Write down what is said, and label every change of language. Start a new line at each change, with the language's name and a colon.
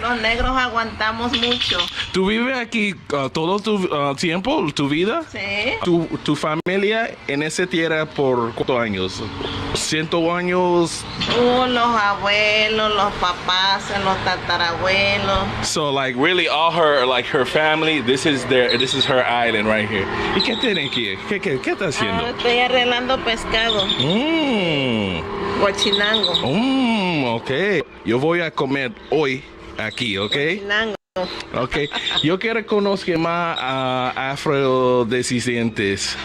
Spanish: Los negros aguantamos mucho. ¿Tú vives aquí todo tu tiempo, tu vida? Sí. ¿Tu familia en esa tierra por cuántos años? ¿100 años? Los abuelos, los papás, los tatarabuelos.
English: So like really all her family, this is her island right here.
Spanish: ¿Y qué tienen aquí? ¿Qué está haciendo? Estoy arreglando pescado. Guachinango. Ok. Yo voy a comer hoy aquí, ¿ok? Guachinango. Ok. Yo quiero conocer más a afrodescendientes.